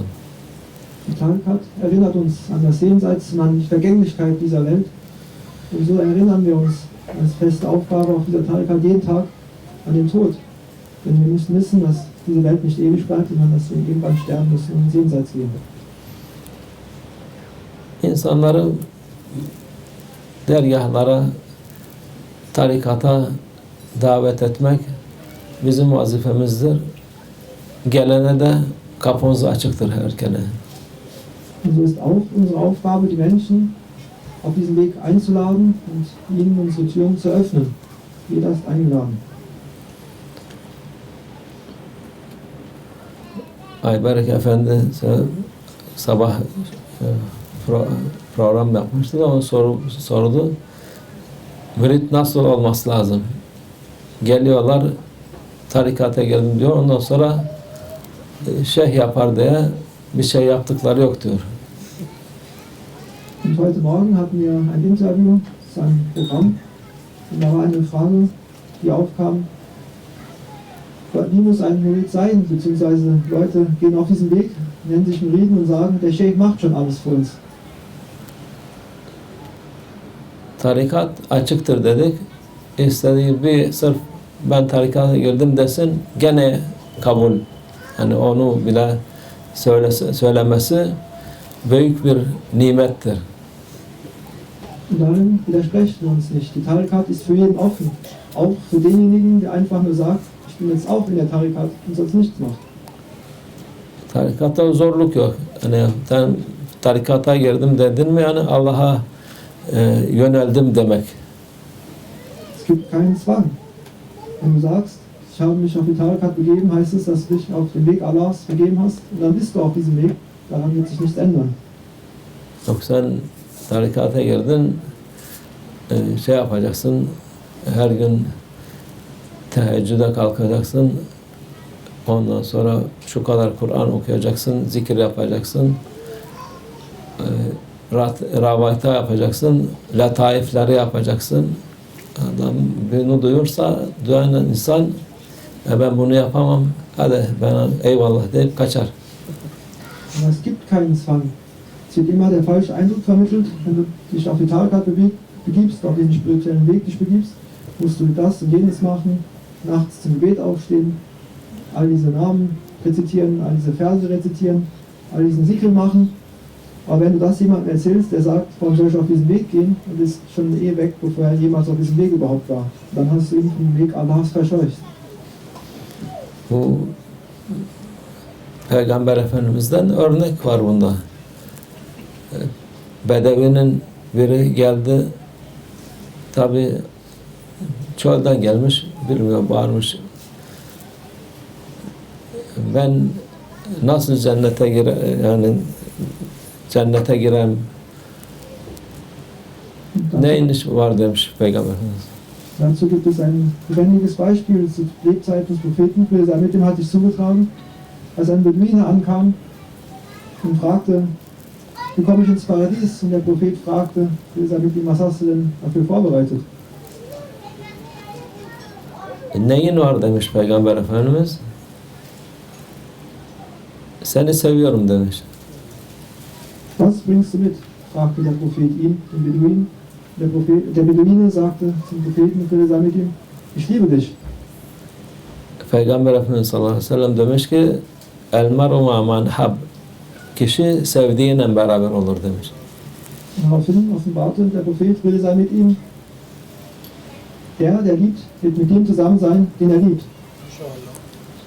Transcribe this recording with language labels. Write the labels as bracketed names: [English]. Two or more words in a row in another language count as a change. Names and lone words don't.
[German] Die Tarikat erinnert uns an das Jenseits und an die Vergänglichkeit dieser Welt. Und so erinnern wir uns als feste Aufgabe auf dieser Tarikat jeden Tag an den Tod. Denn wir müssen wissen, dass diese Welt nicht ewig bleibt, sondern dass wir irgendwann sterben müssen und ins Jenseits gehen. [Turkish] İnsanları dergahlara, tarikata davet etmek bizim vazifemizdir. Gelene de kapımız açıktır herkene. [German] Und so ist auch unsere Aufgabe, die Menschen auf diesen Weg einzuladen und ihnen unsere Türen zu öffnen. Jeder ist eingeladen. [Turkish] Ayberk Efendi sabah program yapmıştı ama sordu. Mürit nasıl olması lazım? Geliyorlar, tarikata geldim diyor. Ondan sonra şeyh yapar diye bir şey yaptıkları yok diyor. [German] Und heute Morgen hatten wir ein Interview, das ist ein Programm, und da war eine Frage, die aufkam, wie muss ein Murid sein, beziehungsweise Leute gehen auf diesen Weg, nennen sich Muriden und sagen, der Sheikh macht schon alles für uns. [Turkish] Tarikat açıktır dedik. İstediği bir sırf ben tarikata girdim desin gene kabul. Yani onu bile söylemesi büyük bir nimettir. [German] Und darin widersprechen wir uns nicht. Die Tarikat ist für jeden offen. Auch für denjenigen, der einfach nur sagt, ich bin jetzt auch in der Tarikat und sonst nichts macht. [Turkish] Tarikatta zorluk yok. Yani ben tarikata girdim dedin mi yani Allah'a yöneldim demek. [German] Es gibt keinen Zwang. Wenn du sagst, ich habe mich auf die Tarikat begeben, heißt es, dass du dich auf den Weg Allahs begeben hast und dann bist du auf diesem Weg. Daran wird sich nichts ändern. [Turkish] Yok sen tarikata girdin, şey yapacaksın, her gün teheccüde kalkacaksın, ondan sonra şu kadar Kur'an okuyacaksın, zikir yapacaksın, ravayta yapacaksın, letaifleri yapacaksın. Adam bunu duyursa, duyan insan ben bunu yapamam, hadi bana eyvallah deyip kaçar. [German] Aber es gibt keinen Zwang. Es wird immer der falsche Eindruck vermittelt. Wenn du dich auf die Tarikat begibst, auf den spirituellen Weg dich begibst, musst du das und jenes machen, nachts zum Gebet aufstehen, all diese Namen rezitieren, all diese Verse rezitieren, all diesen Zikr machen. Aber wenn du das jemandem erzählst, der sagt, warum soll ich auf diesen Weg gehen, und ist schon weg, bevor er jemals auf diesem Weg überhaupt war, dann hast du ihn vom Weg Allahs verscheucht. [Turkish] Bu Peygamber Efendimiz'den örnek var bunda. Bedevinin biri geldi, tabi çölden gelmiş, bilmiyor, bağırmış. Ben nasıl cennete girem, ne iniş var demiş Peygamber Efendimiz. [German] Dazu gibt es ein lebendiges Beispiel zur Lebzeit des Propheten. Mit dem hatte ich zugetragen, als ein Beduine ankam und fragte, wie komme ich ins Paradies? Und der Prophet fragte, mit ihm, was hast du denn dafür vorbereitet? [Turkish] Neyin var demiş Peygamber Efendimiz. Seni seviyorum demiş. [German] Was bringst du mit? Fragte der Prophet ihn, den Beduinen. Der Beduine sagte zum Propheten, mit ihm, ich liebe dich. [Turkish] Peygamber Efendimiz [Arabic] صلى الله عليه وسلم [Turkish] demiş ki [Arabic] المرء مع من أحب, [Turkish] kişi sevdiğiyle beraber olur demiş. [German] Daraufhin offenbarte der Prophet, mit ihm, der liebt, wird mit dem zusammen sein, den liebt.